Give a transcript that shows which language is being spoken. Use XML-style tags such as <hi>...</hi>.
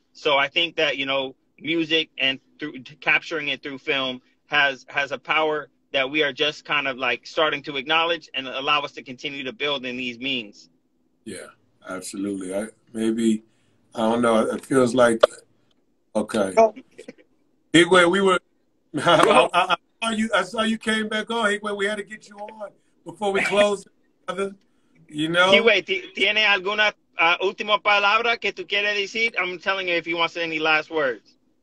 <en>So I think that, music and through capturing it through film has a power that we are just kind of like starting to acknowledge and allow us to continue to build in these means. Yeah, absolutely. I don't know. It feels like, okay. Higwe, we were, I saw you came back on. Higwe, we had to get you on before we closed.</en> <es>Higwe, ¿tiene alguna última palabra que tú quieres decir?</es> <en>I'm telling you if you want to say any last words.</en>